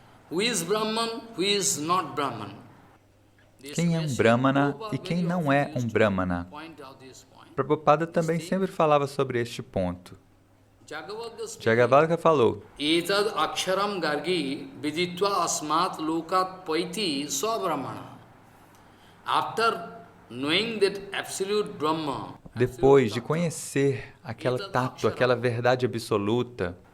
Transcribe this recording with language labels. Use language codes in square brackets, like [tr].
[en] Who is Brahman, who is not Brahman? [pt] Quem é um Brahmana e quem não é um Brahmana? Prabhupada também sempre falava sobre este ponto. Jagavalka falou: [sa] Etad aksharam gargi viditva asmat lokat paiti sa brahmana. [en] After knowing that absolute Brahma, [pt] depois de conhecer aquela tattva, aquela verdade absoluta,